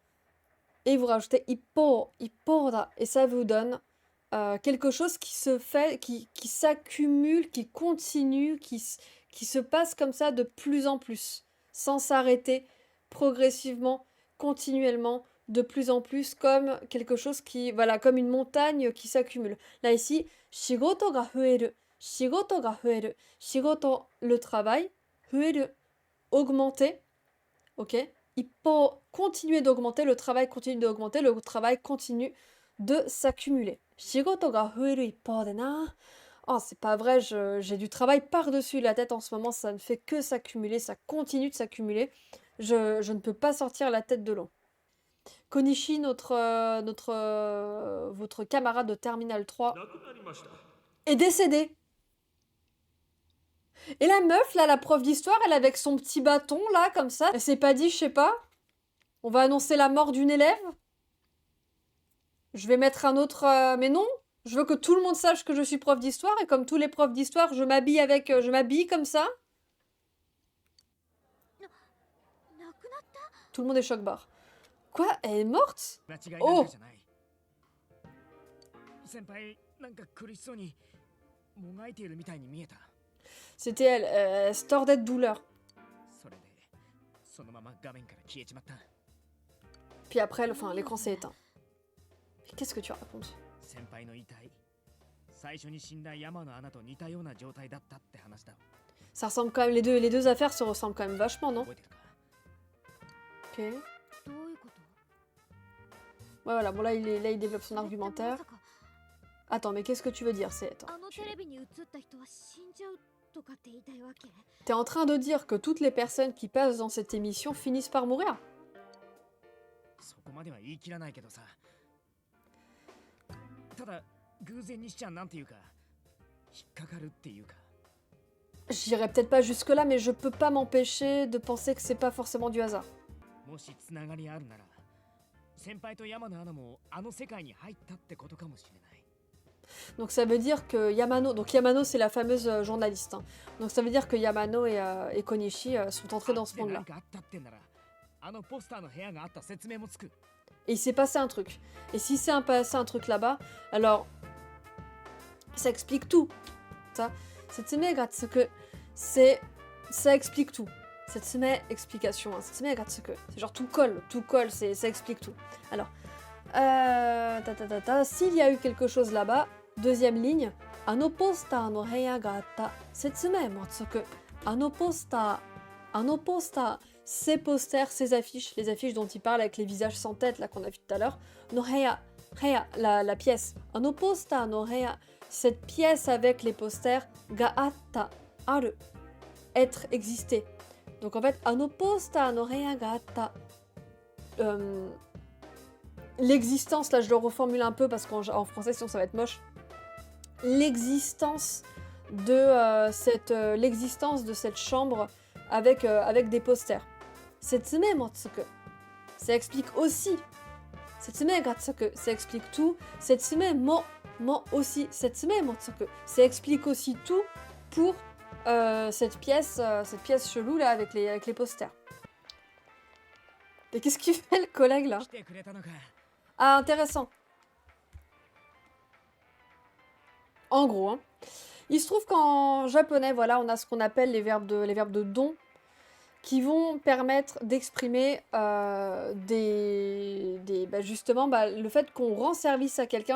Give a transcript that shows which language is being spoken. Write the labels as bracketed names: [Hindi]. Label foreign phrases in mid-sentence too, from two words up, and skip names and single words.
[French] Et vous rajoutez ippora. Et ça vous donne quelque chose qui se fait, qui s'accumule, qui continue, qui se passe comme ça de plus en plus, sans s'arrêter, progressivement, continuellement, de plus en plus, comme quelque chose qui, voilà, comme une montagne qui s'accumule. Là ici, [Japanese] 仕事が増える、仕事が増える、仕事, [French] le travail, fueru, augmenter, ok? Continuer d'augmenter, le travail continue d'augmenter, le travail continue de s'accumuler. [Japanese] 仕事が増える一方でな. [French] Oh, c'est pas vrai, j'ai du travail par-dessus la tête en ce moment, ça ne fait que s'accumuler, ça continue de s'accumuler. Je ne peux pas sortir la tête de l'eau. Konishi, votre camarade de Terminal 3, [Japanese] なくなりました。 [French] est décédé. Et la meuf, là, la prof d'histoire, elle avec son petit bâton, là, comme ça, elle s'est pas dit, je sais pas, on va annoncer la mort d'une élève? Je vais mettre un autre... mais non, je veux que tout le monde sache que je suis prof d'histoire, et comme tous les profs d'histoire, je m'habille comme ça. [Japanese] なくなった [French] Tout le monde est choc-barre. Quoi? Elle est morte? [Japanese] 間違いなんかじゃない、先輩なんか苦しそうにもがいているみたいに見えた [French] C'était elle, elle se tordait de douleur. [Japanese] それでそのまま画面から消えちまった [French] Puis après, l'écran s'est éteint. Mais qu'est-ce que tu racontes? [Japanese] 先輩の遺体最初に死んだ山野アナと似たような状態だったって話だ [French] Ça ressemble quand même, les deux affaires se ressemblent quand même vachement, non? [Japanese] 覚えてるか [French] Ok. [Japanese] どういうこと [French] Ouais, voilà, bon là il développe son [Japanese] それってま [French] argumentaire. [Japanese] さか [French] Attends, mais qu'est-ce que tu veux dire? Attends, [Japanese] あのテレビに映った人は死んじゃうとかって言いたいわけ [French] t'es en train de dire que toutes les personnes qui passent dans cette émission finissent par mourir? [Japanese] そこまでは言い切らないけどさただ偶然にしちゃなんていうか引っかかるっていうか [French] J'irai peut-être pas jusque-là, mais je peux pas m'empêcher de penser que c'est pas forcément du hasard. [Japanese] もしつながりあるなら先輩と山野アナもあの世界に入ったってことかもしれない。 [French] Donc ça veut dire que Yamano, donc Yamano c'est la fameuse journaliste, hein. Donc ça veut dire que Yamano et Konishi sont entrés dans ce [Japanese] で [French] monde-là. [Japanese] 何かあったってんならあのポスターの部屋があった説明もつく。 [French] Et il s'est passé un truc. Et si c'est passé un truc là-bas, alors ça explique tout. Ça, [Japanese] 説明がつく, [French] ça explique tout. Setsume explication, hein. [Japanese] 説明がつく, [French] c'est genre tout colle, ça explique tout. Alors, s'il y a eu quelque chose là-bas, deuxième ligne, [Japanese] あのポスターの部屋があった、説明もつく. あのポスター, [French] ces posters, ces affiches, les affiches dont il parle avec les visages sans tête là qu'on a vu tout à l'heure, [Japanese] の部屋, [French] la pièce. [Japanese] あのポスターの部屋, [French] cette pièce avec les posters, [Japanese] があった、ある, [French] être, exister. Donc en fait, [Japanese] あのポスターの部屋があった, [French] l'existence, là je le reformule un peu parce qu'en français sinon ça va être moche, l'existence de cette chambre avec des posters. [Japanese] 説明もつく, [French] ça explique aussi. [Japanese] 説明がつく, [French] ça explique tout. [Japanese] 説明も [French] aussi. [Japanese] 説明もつく, [French] ça explique aussi tout pour cette pièce chelou là avec les posters. Et qu'est-ce qu'il fait le collègue là? [Japanese] 来てくれたのか。 [French] Ah, intéressant. En gros, hein. Il se trouve qu'en japonais, voilà, on a ce qu'on appelle les verbes de don, qui vont permettre d'exprimer justement le fait qu'on rend service à quelqu'un.